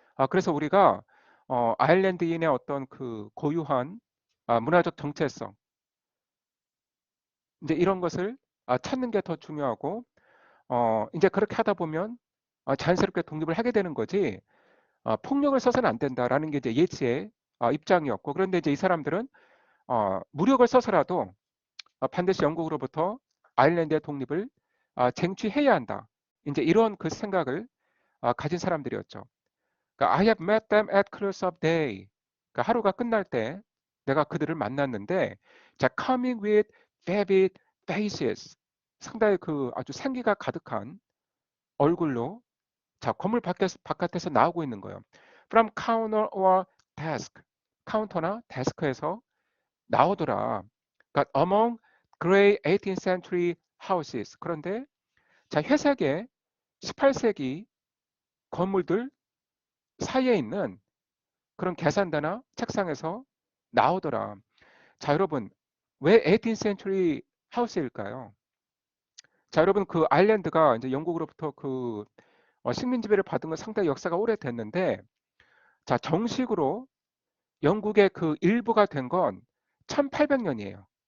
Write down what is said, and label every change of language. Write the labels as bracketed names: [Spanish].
[Korean] 그래서 우리가 아일랜드인의 어떤 그 고유한 문화적 정체성, 이제 이런 것을 찾는 게 더 중요하고, 이제 그렇게 하다 보면 자연스럽게 독립을 하게 되는 거지, 폭력을 써서는 안 된다라는 게 이제 예츠의 입장이었고, 그런데 이제 이 사람들은 무력을 써서라도 반드시 영국으로부터 아일랜드의 독립을 쟁취해야 한다. 이제 이런 그 생각을 가진 사람들이었죠. 그러니까 [English] I have met them at close of day. [Korean] 그러니까 하루가 끝날 때 내가 그들을 만났는데, 자, [English] coming with vivid faces. [Korean] 상당히 그 아주 생기가 가득한 얼굴로 자, 건물 바깥에서 나오고 있는 거예요. [English] From counter or desk. [Korean] 카운터나 데스크에서 나오더라. 그러니까 [English] among grey 18th century houses. [Korean] 그런데 자, 회색의 18세기 건물들 사이에 있는 그런 계산대나 책상에서 나오더라. 자, 여러분, 왜 [English] 18th century house [Korean] 일까요? 자, 여러분, 그 아일랜드가 이제 영국으로부터 그 식민 지배를 받은 건 상당히 역사가 오래됐는데, 자, 정식으로 영국의 그 일부가 된 건 1800년이에요.